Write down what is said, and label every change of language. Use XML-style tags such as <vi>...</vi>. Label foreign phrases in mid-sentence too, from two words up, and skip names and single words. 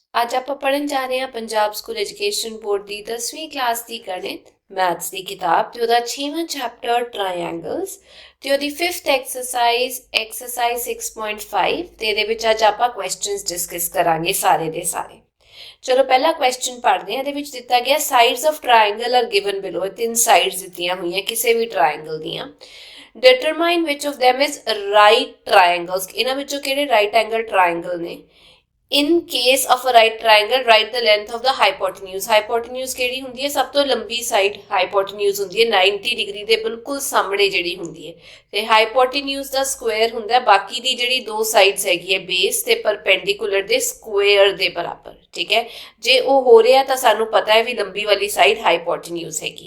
<pa>ਅੱਜ ਆਪਾਂ ਪੜ੍ਹਨ ਜਾ ਰਹੇ ਹਾਂ ਪੰਜਾਬ ਸਕੂਲ ਐਜੂਕੇਸ਼ਨ ਬੋਰਡ ਦੀ 10ਵੀਂ ਕਲਾਸ ਦੀ ਗਣਿਤ ਮੈਥਸ ਦੀ ਕਿਤਾਬ ਤੇ ਉਹਦਾ 6ਵਾਂ</pa> <en>chapter triangles</en> <pa>ਤੇ ਉਹਦੀ 5th ਐਕਸਰਸਾਈਜ਼ 6.5 ਤੇ ਇਹਦੇ ਵਿੱਚ ਅੱਜ ਆਪਾਂ</pa> <en>questions discuss</en> <pa>ਕਰਾਂਗੇ ਸਾਰੇ ਦੇ ਸਾਰੇ। ਚਲੋ ਪਹਿਲਾ ਕੁਐਸਚਨ ਪੜ੍ਹਦੇ ਹਾਂ। ਇਹਦੇ ਵਿੱਚ ਦਿੱਤਾ ਗਿਆ</pa> <en>sides of triangle are given below.</en> <pa>ਤਿੰਨ ਸਾਈਡਸ ਦਿੱਤੀਆਂ ਹੋਈਆਂ ਕਿਸੇ ਵੀ ਟ੍ਰਾਇੰਗਲ ਦੀਆਂ।</pa> <en>Determine which of them is right triangles.</en> <pa>ਇਹਨਾਂ ਵਿੱਚੋਂ ਕਿਹੜੇ</pa> <en>right angle triangle</en> <pa>ਨੇ?</pa> <en>In case of a right triangle, write the length of the hypotenuse.</en> <pa>Hypotenuse ਕਿਹੜੀ ਹੁੰਦੀ ਹੈ? ਸਭ ਤੋਂ ਲੰਬੀ</pa> <en>side hypotenuse</en> <pa>ਹੁੰਦੀ ਹੈ 90 ਡਿਗਰੀ ਦੇ ਬਿਲਕੁਲ ਸਾਹਮਣੇ ਜਿਹੜੀ ਹੁੰਦੀ ਹੈ। ਤੇ hypotenuse ਦਾ ਸਕੁਆਇਰ ਹੁੰਦਾ ਬਾਕੀ ਦੀ ਜਿਹੜੀ ਦੋ ਸਾਈਡਸ ਹੈਗੀ ਹੈ ਬੇਸ ਤੇ ਪਰਪੈਂਡੀਕੂਲਰ ਦੇ ਸਕੁਆਇਰ ਦੇ ਬਰਾਬਰ। ਠੀਕ ਹੈ, ਜੇ ਉਹ ਹੋ ਰਿਹਾ ਤਾਂ ਸਾਨੂੰ ਪਤਾ ਹੈ ਵੀ ਲੰਬੀ ਵਾਲੀ</pa> <en>side hypotenuse</en> <pa>ਹੈਗੀ ਹੈ।</pa>